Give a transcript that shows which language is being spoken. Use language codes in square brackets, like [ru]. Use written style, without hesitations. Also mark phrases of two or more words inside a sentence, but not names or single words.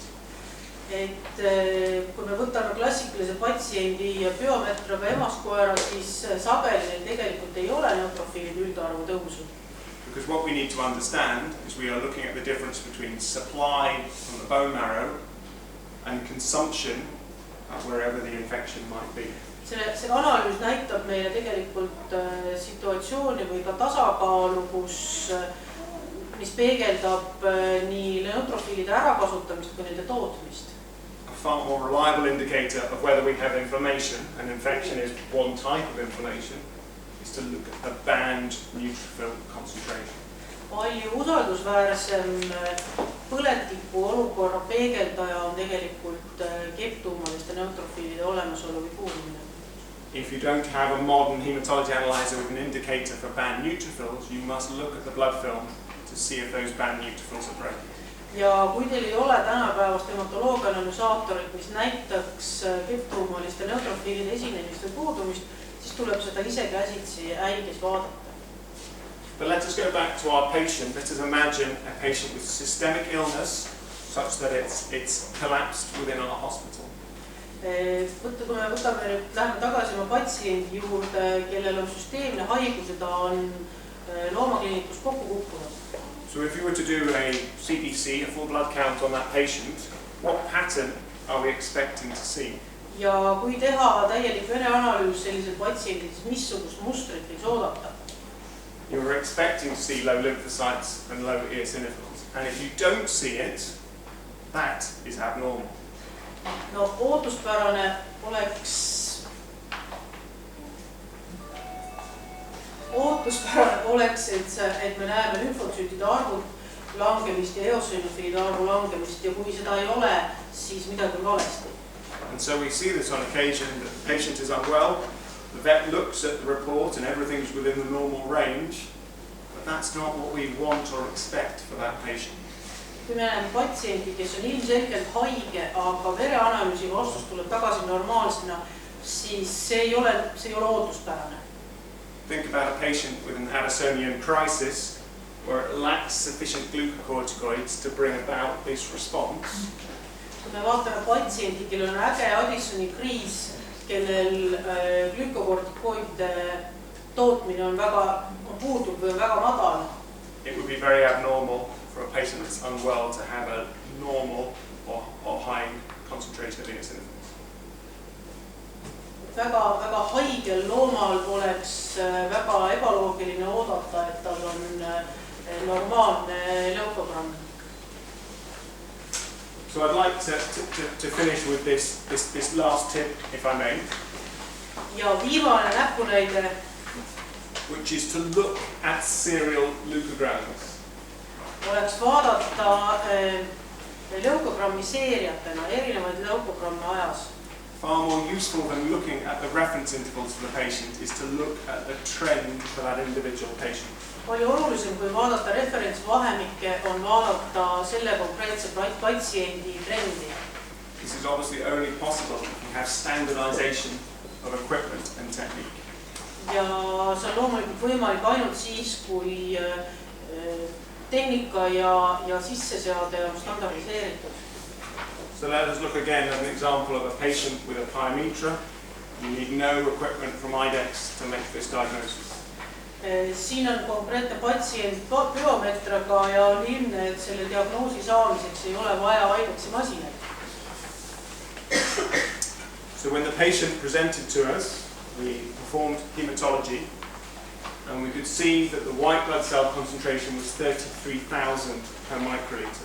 [et] Et kui me võtame klassikalise patsiendi biometraga emaskoera, siis sageli neil tegelikult ei ole neutrofiilide üldarvu tõusu. [en] Because what we need to understand is we are looking at the difference between supply from the bone marrow and consumption wherever the infection might be. [et] See analüüs näitab meile tegelikult situatsiooni või ka tasakaalu, mis peegeldab nii neutrofiilide ärakasutamist kui nende tootmist. [en] A far more reliable indicator of whether we have inflammation, and infection is one type of inflammation, is to look at the banned neutrophil concentration. [et] Palju usaldusväärsem põletiku olukorra peegeldaja on tegelikult keptuumaliste neutrofiilide olemasolu või puudumine. [en] If you don't have a modern hematology analyzer with an indicator for banned neutrophils, you must look at the blood film to see if those banned neutrophils are present. [et] Ja kui teil ei ole tänapäevast hematoloogia analüsaatorit, mis näitaks keptuumaliste neutrofiilide esinemist või puudumist, siis tuleb seda ise käsitsi äiges vaadata. [en] But let us go back to our patient. Let us imagine a patient with systemic illness such that it's collapsed within our hospital. [et] Kui me võtame nüüd, läheme tagasi oma patsiendi juurde, kellel on süsteemne haigus ja ta on loomakliinikus kokku kukkunud. [en] So if you were to do a CBC, a full blood count on that patient, what pattern are we expecting to see? [et] Ja kui teha täielik vereanalüüs sellisel patsiendil, siis missugust mustrit võiks oodata? [en] You're expecting to see low lymphocytes and low eosinophils. And if you don't see it, that is abnormal. [et] No ootuspärane oleks et me näeme lümfotsüütide arvud langemist ja eosinofiilide arvu langemist ja kui seda ei ole, siis midagi on valesti. [en] And so we see this on occasion that the patient is unwell, the vet looks at the report and everything's within the normal range, but that's not what we want or expect for that patient. [et] Kui me näeme patsienti, kes on ilmselgelt haige, aga vereanalüüsi vastus tuleb tagasi normaalsena, siis see ei ole ootuspärane. [en] Think about a patient with an Addisonian crisis where it lacks sufficient glucocorticoids to bring about this response. [et] Kui me vaatame patsiendi, kellel on äge Addisoni kriis, kellel glükokortikoide tootmine on puudub või on väga madal. [en] It would be very abnormal for a patient that's unwell to have a normal or high concentration of eosinophils. [et] Väga haigel loomal oleks väga ebaloogiline oodata, et tal on normaalne leukogramm. [en] So I'd like to finish with this last tip, if I may. [et] Ja viimane näpunäide, [en] which is to look at serial leukograms. [et] Oleks vaadata leukogrammi seeriatena, erinevaid leukogramme ajas. [en] Far more useful than looking at the reference intervals for the patient is to look at the trend for that individual patient. [et] Palju olulisem, kui vaadata referentsvahemikke, on vaadata selle konkreetse patsiendi trendi. [en] This is obviously only possible if you have standardization of equipment and technique. [et] Ja see on loomulikult võimalik ainult siis, kui tehnika ja sisseseade on standardiseeritud. [en] So let us look again at an example of a patient with a pyometra. You need no equipment from IDEX to make this diagnosis. [et] Siin on konkreetne patsient biometraga ja on ilmne, et selle diagnoosi saamiseks ei ole vaja IDEXi masinaid. [en] So when the patient presented to us, we performed hematology and we could see that the white blood cell concentration was 33,000 per microliter.